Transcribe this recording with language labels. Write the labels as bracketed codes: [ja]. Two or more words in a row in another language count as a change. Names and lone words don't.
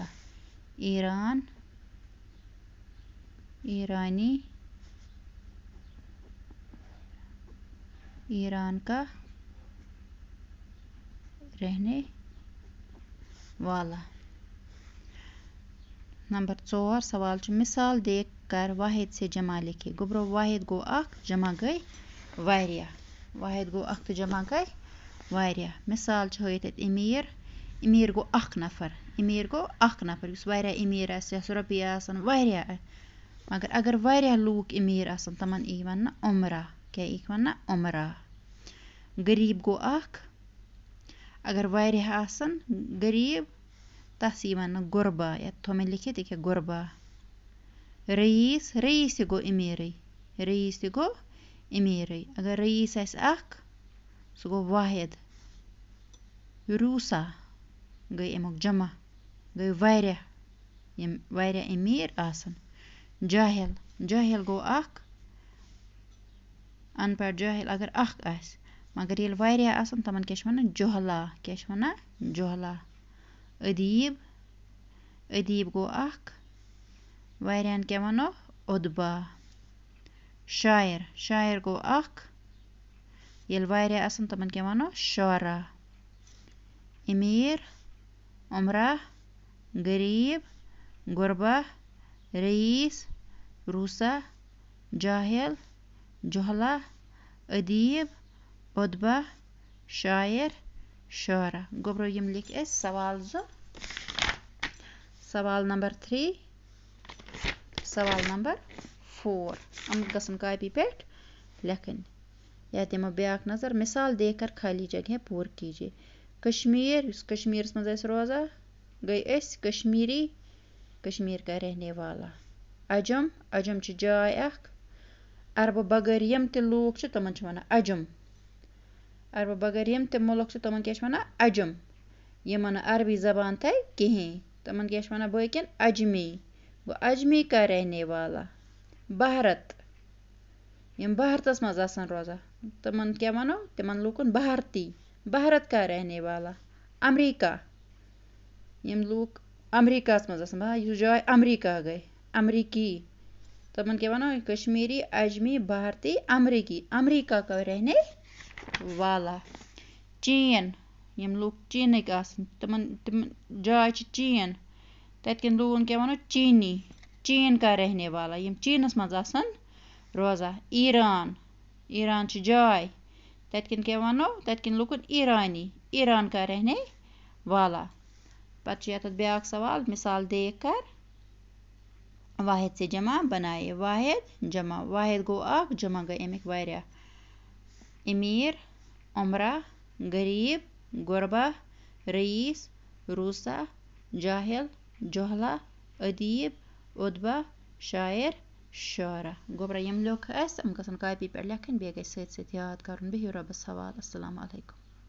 [ur] ایران، ایرانی، ایران کا رہنے والا. نمبر 4 سوال چھ مثال دیکھ کر واحد سے جمع لکھے. [ks] गोब्रो वाहिद गो अख जमा गई वारिया। वाहिद गो अख तो जमा गई वारिया। मिसाल च होइत अमीर, अमीर गो अख नफर, अमीर गो अख नफर युस वारिया अमीर आस रुपये आसन वारिया। मगर अगर वारिया लूक अमीर आसन तमन ई वन्ना उमरा। क्या ई वन्ना उमरा। गरीब गो अख, अगर वारिया आसन गरीब तस ई वन्ना गुरबा। या थोमे लिखित क्या गुरबा। रईस, रईस गो अमीर, रईस गो अमीर। अगर रईस आस अख सो गो वाहिद। रूसा गई अमुक जमा गई वारिया यम वारिया अमीर आसन। जाहिल, जाहिल गो अख अनपढ़ जाहिल अगर अख आस मगर येल वारिया आसन तमन क्या वना जोहला। क्या वना जोहला। अदीब, अदीब गो अख वारियान क्या वनो उदबा। शायर, शायर गो अख येल वारिया आसन तमन क्या वनो शारा। [ur] امیر، امرا، غریب، غربا، رئیس، رؤسا، جاہل، جہلا، ادیب، ادبا، شاعر، شعرا. [ks] गोब्रो यम लिख अस सवाल जो। सवाल नंबर 3, सवाल नंबर 4 हम गसन कॉपी पे लिखन। या दिमो ब्याक नजर। [ur] مثال دے کر خالی جگہ پر کیجیے. [ks] कश्मीर, कश्मीर मज रोजा गई अस कश्मीरी, [ur] کشمیر کا رہنے والا. [ks] अजम, अजम च जाय अख। अरब बगर यम ते लूक च तमन च वना अजम। अरब बगर यम ते मुल्क च तमन क्या वना अजम। यमन अरबी जबान तय कहीं तमन क्या वना बाकिन अजमी। [ur] گو عجمی کا رہنے والا۔ بھارت, [ks] यम भारतस मज आसन रोजा तमन क्या वनो तमन लूकन भारती, [ur] بھارت کا رہنے والا. [ks] अमेरिका, यम लूक अमेरिका मज आसन युस जाय अमेरिका गई अमरीकी तमन क्या वनो कश्मीरी अजमी भारती अमरीकी [ur] امریکہ کا رہنے والا [ks] चीन यम लोग चीनक आसन तम जाय छ चीन ततकन लोगन क्या वनो चीनी [ur] چین کا رہنے والا [ks] यम चीनस मज आसन रोजा ईरान ईरान छ जाय ततकन क्या वनो ततकन लोगन ईरानी [ur] ایران کا رہنے والا [ks] पत यत ब्याक [ur] سوال مثال دیکھ کر واحد سے جمع بنائے [ks] वाहिद जमा वाहिद गो आख जमा गए अमिक वारिया अमीर उमरा गरीब गुरबा रईस रूसा जाहिल जोहला अदीब उदबा शायर शारा गोबरा यम लोग अम गसन कापी पे लेखन बे गई सत याद कर बिहिव रबस हवाल [ar] السلام علیکم.